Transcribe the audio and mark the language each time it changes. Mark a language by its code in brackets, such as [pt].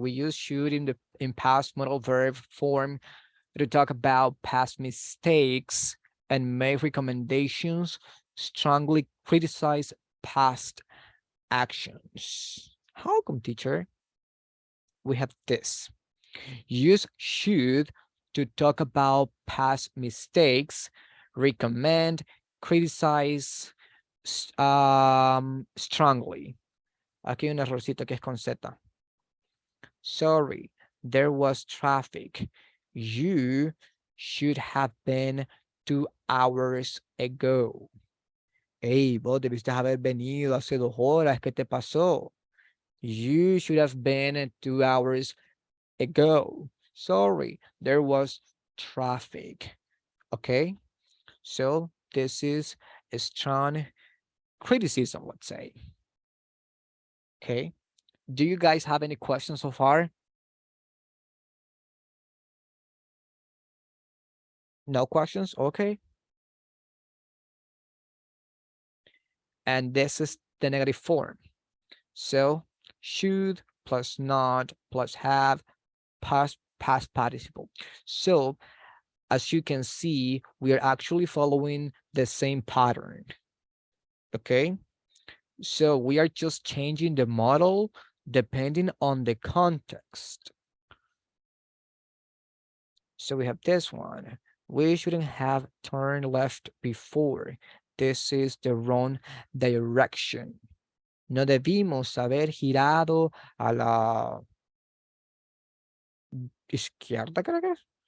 [en] We use should in past modal verb form to talk about past mistakes and make recommendations, strongly criticize past actions. How come, teacher? We have this. Use should to talk about past mistakes, recommend, criticize strongly. [es] Aquí hay un errorcito que es con Z. [en] Sorry, there was traffic. You should have been 2 hours ago. [es] Hey, vos debiste haber venido hace 2 horas. ¿Qué te pasó? [en] You should have been 2 hours ago. Sorry, there was traffic. Okay, so this is a strong criticism, let's say. Okay, do you guys have any questions so far? No questions? Okay. And this is the negative form. So should plus not plus have past participle. So as you can see, we are actually following the same pattern. Okay, so we are just changing the model depending on the context. So we have this one. We shouldn't have turned left before. This is the wrong direction. [es] No debimos haber girado a la izquierda, creo que es.